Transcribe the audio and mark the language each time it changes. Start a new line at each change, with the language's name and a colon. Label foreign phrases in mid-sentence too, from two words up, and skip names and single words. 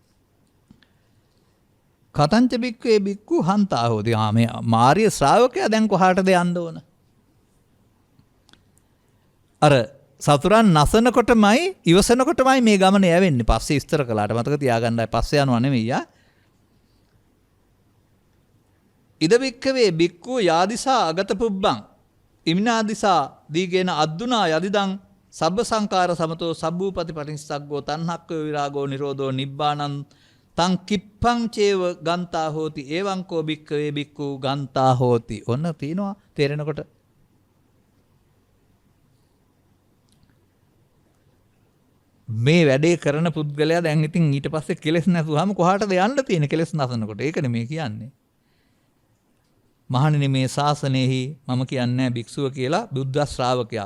Pali: කතංච බික්කේ බික්කු හන්තා හොති.
Sinhala: මේ මාර්ය ශ්‍රාවකයා දැන් කොහාටද යන්න ඕන? අර සතුරන් නසනකොටමයි ඉවසනකොටමයි මේ ගමන යවෙන්නේ. පස්සේ විස්තර කළාට මතක තියාගන්නයි. පස්සේ යනවා නෙමෙයි යා.
Pali: ඉද බික්කවේ බික්කු යාදිසා අගත පුබ්බං ඉමිනාදිසා දීගේන අද්දුනා යදිදං සබ්බ සංකාර සමතෝ සබ්බූපති පටිනිස්සග්ගෝ තණ්හක්ඛ විරාගෝ නිරෝධෝ නිබ්බානං තං කිප්පං චේව ගන්තා හෝති. එවං කෝ බික්කවේ බික්කු ගන්තා හෝති.
Sinhala: ඔන්න තියෙනවා තේරෙනකොට. මේ වැඩේ කරන පුද්ගලයා දැන් ඉතින් ඊට පස්සේ කෙලෙස් නැතුවම කොහාටද යන්න තියෙන කෙලෙස් නැසනකොට? ඒකනේ මේ කියන්නේ. මහණෙනි මේ ශාසනයෙහි මම කියන්නේ භික්ෂුව කියලා බුද්ධ ශ්‍රාවකයා.